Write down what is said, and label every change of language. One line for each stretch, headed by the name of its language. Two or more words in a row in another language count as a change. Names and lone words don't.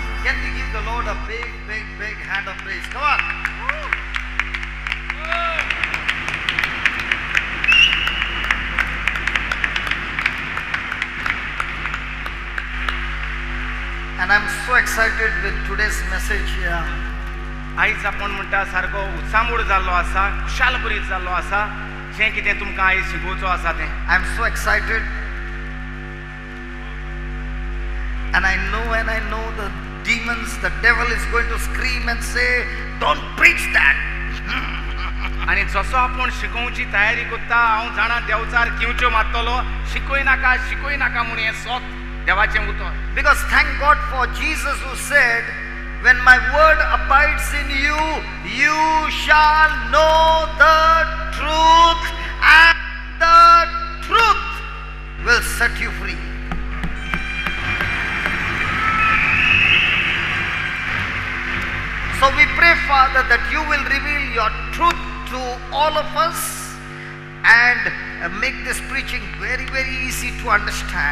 English: can we give the Lord a big, big, big hand of praise? Come on. And I'm so excited with today's message here.
Konkani: आयज आपण म्हणटा सारको उत्सामूड जाल्लो आसा, खुशालभरीत जाल्लो आसा, जें कितें तुमकां आयज शिकोवचो आसा तें.
English: I'm so excited. And I know the demons, the devil is going to scream and say, don't preach that.
Konkani: आनी जसो आपूण शिकोवची तयारी करता, हांव जाणा देवचार किंवच्यो मारतलो, शिकोय नाका म्हणून हें सोत देवाचें उतर.
English: Because thank God for Jesus who said, when my word abides in you, you shall know the truth, and the truth will set you free. So we pray, Father, that you will reveal your truth to all of us and make this preaching very, very easy to understand.